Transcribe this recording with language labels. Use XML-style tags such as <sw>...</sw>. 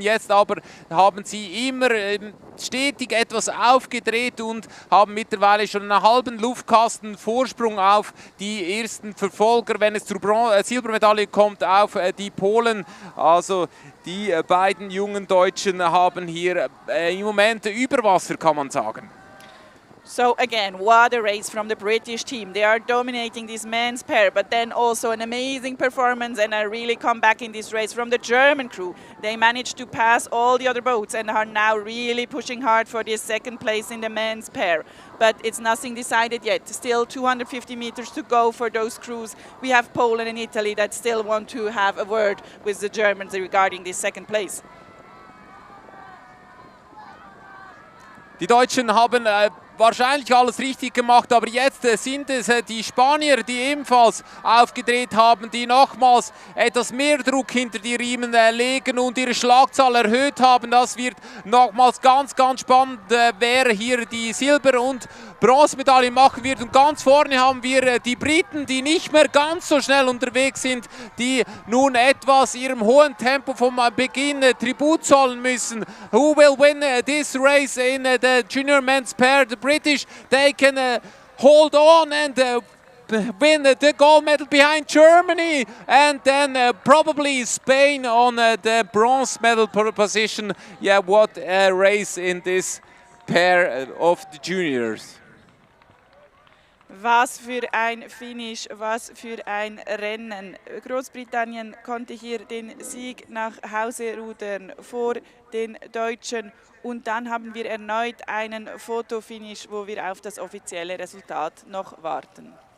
<de>Jetzt aber haben sie immer stetig etwas aufgedreht und haben mittlerweile schon einen halben Luftkasten Vorsprung auf die ersten Verfolger, wenn es zur Silbermedaille kommt, auf die Polen. Also die beiden jungen Deutschen haben hier im Moment Überwasser, kann man sagen.</de> <en>So again, what a race from the British team. They are dominating this men's pair, but then also an amazing performance and a really comeback in this race from the German crew. They managed to pass all the other boats and are now really pushing hard for this second place in the men's pair. But it's nothing decided yet. Still 250 meters to go for those crews. We have Poland and Italy that still want to have a word with the Germans regarding this second place.</en> <de>Die Deutschen haben wahrscheinlich alles richtig gemacht, aber jetzt sind es die Spanier, die ebenfalls aufgedreht haben, die nochmals etwas mehr Druck hinter die Riemen legen und ihre Schlagzahl erhöht haben. Das wird nochmals ganz, ganz spannend, wer hier die Silber- und Bronzemedaille machen wird. Und ganz vorne haben wir die Briten, die nicht mehr ganz so schnell unterwegs sind, die nun etwas ihrem hohen Tempo vom Beginn Tribut zollen müssen.</de> <en>Who will win this race in the junior men's pair? The British, they can hold on and win the gold medal behind Germany, and then probably Spain on the bronze medal position. Yeah, what a race in this pair of the juniors.</en> <de>Was für ein Finish, was für ein Rennen. Großbritannien konnte hier den Sieg nach Hause rudern vor den Deutschen. Und dann haben wir erneut einen Fotofinish, wo wir auf das offizielle Resultat noch warten.</de>